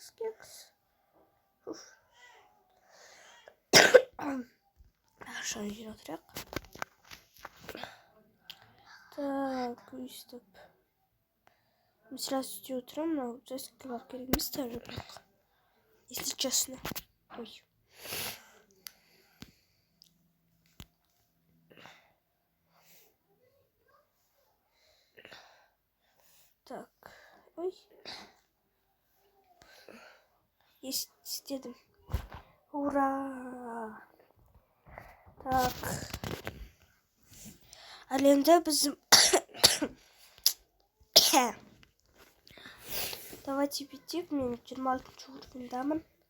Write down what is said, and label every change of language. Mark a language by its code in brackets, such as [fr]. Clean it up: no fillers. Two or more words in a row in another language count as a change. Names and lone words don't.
[kk] Ақшаны жинап отырайық. Так, өйстіп. Мен сразу істеп отырамын, мынау жасқалар керек емес даже бірақ. [ru] Если честно. Ой. Так, ой. Есть, [kk] істедім. [ru] Ура! Так. [kk] Ал енді біз... Давайте бітеп, мен 26 уровеньдамын.